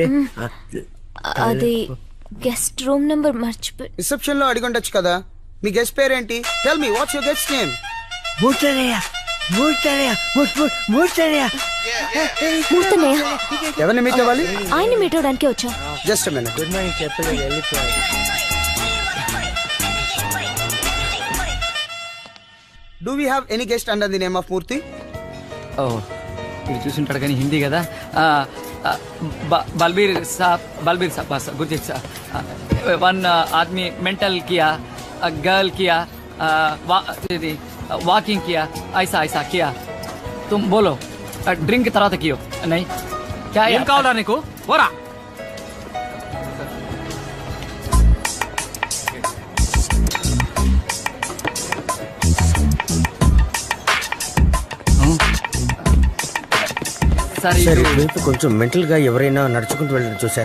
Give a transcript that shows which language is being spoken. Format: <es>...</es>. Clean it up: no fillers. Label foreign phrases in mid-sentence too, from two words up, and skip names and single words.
<te>అది</te> <en>guest room number</en> <te>మర్చిపోయి. రిసెప్షన్ లో అడిగి ఉండొచ్చు కదా. మీ గెస్ట్ పేరేంటి?</te> <en>tell me what's your guest name?</en> <te>ఎవరిని మీట్ అవ్వాలి? ఆయన మీట్ అవడానికి వచ్చాం.</te> <en>just minute. good morning</en> <te>చెప్పలేదు, వెళ్ళిపోయాడు.</te> <en>Do we have any guest under the name of Murthy?</en> <te>ఓ, ఇది చూసింటాడు కానీ హిందీ కదా.</te> <hi>बलबीर साब बस गुरजी साब. वन आदमी मेंटल किया, गर्ल किया, वॉकिंग किया, ऐसा ऐसा किया. तुम बोलो ड्रिंक तरह कियो नहीं क्या</hi> <te>ఏం కావాలా నీకు? పోరా. సార్ ఇటువైపు కొంచెం మెంటల్ గా ఎవరైనా నడుచుకుంటూ వెళ్ళడం చూసారా?</te>